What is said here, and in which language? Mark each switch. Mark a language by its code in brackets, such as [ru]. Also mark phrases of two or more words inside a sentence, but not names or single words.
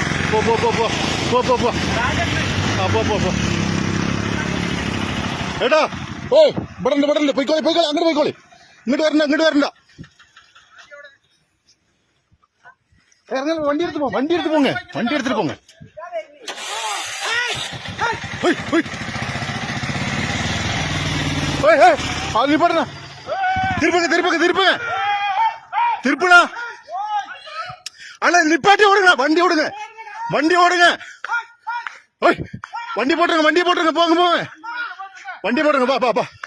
[ml] പോ പോ പോ പോ പോ പോ പോ ആ പോ പോ പോ ഏട്ടാ ഓ ഇവിടെ പോയിക്കോളി പോയിക്കോളി അങ്ങോട്ട് പോയിക്കോളി ഇങ്ങോട്ട് വരണ്ട ഇങ്ങോട്ട് വരണ്ട ഇറങ്ങി വണ്ടി എടുത്ത് പോങ്ങ വണ്ടി എടുത്തിട്ട് പോങ്ങ [ta] அது பாருங்க திருப்புங்க அண்ணா நிப்பாட்டி ஓடுங்க வண்டி ஓடுங்க வண்டி போட்டுருங்க போங்க வண்டி போட்டுருங்க பா